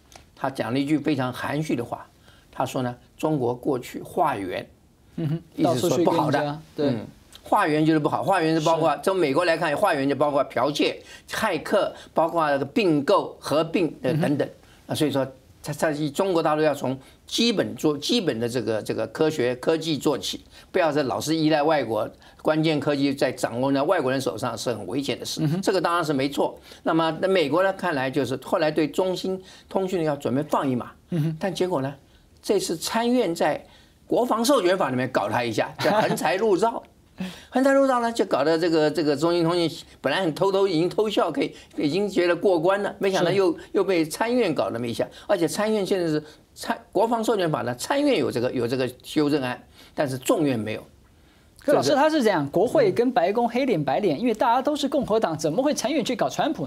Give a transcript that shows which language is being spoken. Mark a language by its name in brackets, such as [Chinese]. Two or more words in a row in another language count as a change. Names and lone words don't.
[Chinese] 他講了一句非常含蓄的話，他說呢，中國過去化緣，意思說不好的，對，化緣就是不好，化緣是包括從美國來看，化緣就包括剽竊、駭客，包括那個併購、合併等等啊，所以說，他中國大陸要從基本的這個科技做起，不要再老是依賴外國。關鍵科技在掌握在外國人手上是很危險的事，這個當然是沒錯。那麼美國呢，看來就是後來對中興通訊要準備放一馬，但結果呢，這次參院在國防授權法裡面搞他一下，叫橫財入造。横财入道呢，就搞得这个中兴通讯本来很已经偷笑，已经觉得过关了，没想到又被参议院搞那么一下，而且参议院现在是国防授权法呢，参议院有这个修正案，但是众院没有。可老师他是这样，国会跟白宫黑脸白脸，因为大家都是共和党，怎么会参议院去搞川普呢？